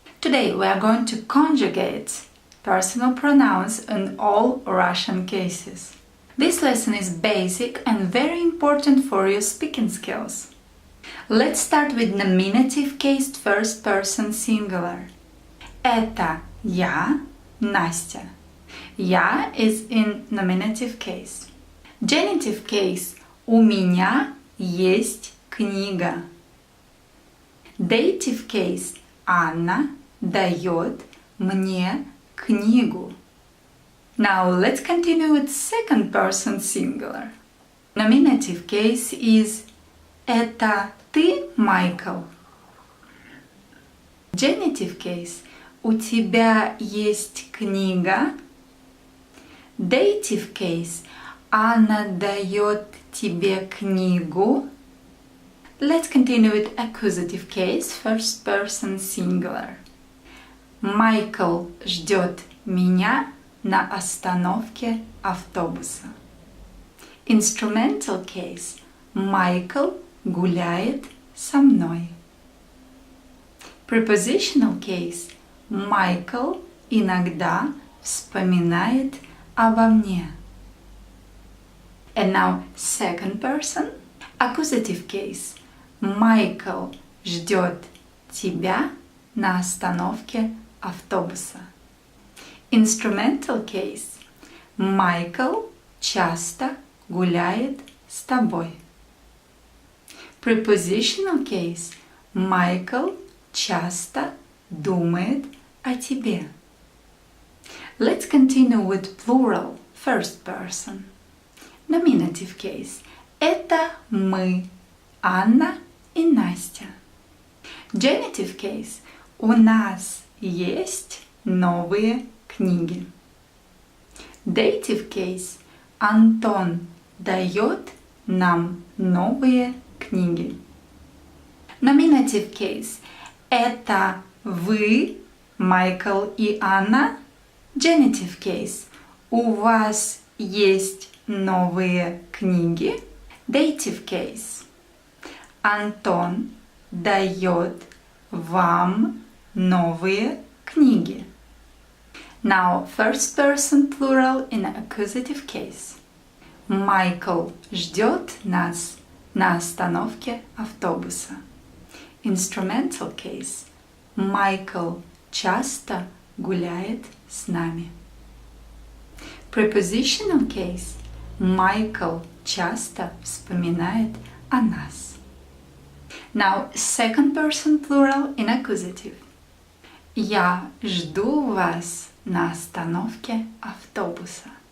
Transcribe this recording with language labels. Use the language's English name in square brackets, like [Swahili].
[English] Today we are going to conjugate personal pronouns in all Russian cases. This lesson is basic and very important for your speaking skills. Let's start with nominative case first person singular. [Russian] Это я, Nastya. [English] Я is in nominative case. Genitive case. [Russian] У меня есть книга. [English] Dative case. [Russian] Анна дает мне книгу. [English] Now let's continue with second person singular. Nominative case is [Russian] Это ты, [English] Майкл. Genitive case. [Russian] У тебя есть книга. [English] Dative case. [Russian] Анна дает тебе книгу. [English] Let's continue with accusative case, first person singular. [Russian] Майкл ждет меня на остановке автобуса. [English] Instrumental case. [Russian] Майкл гуляет со мной. [English] Prepositional case. [Russian] Майкл иногда вспоминает обо мне. [English] And now second person. Accusative case. [Russian] Майкл ждет тебя на остановке автобуса. [English] Instrumental case. [Russian] Майкл часто гуляет с тобой. [English] Prepositional case. [Russian] Майкл часто думает о тебе. [English] Let's continue with plural, first person. Nominative case. [Russian] Это мы, Анна и Настя. [English] Genitive case. [Russian] У нас есть новые книги. [English] Dative case. [Russian] Антон дает нам новые книги. [English] Nominative case. [Russian] Это вы, Майкл и Анна. [English] Genitive case. [Russian] У вас есть новые книги. [English] Dative case. [Russian] Антон дает вам новые книги. [English] Now, first person plural in accusative case. [Russian] Майкл ждет нас на остановке автобуса. [English] Instrumental case. [Russian] Майкл часто гуляет с нами. [English] Prepositional case. [Russian] Майкл часто вспоминает о нас. [English] Now, second person plural in accusative. [Russian] Я жду вас на остановке автобуса.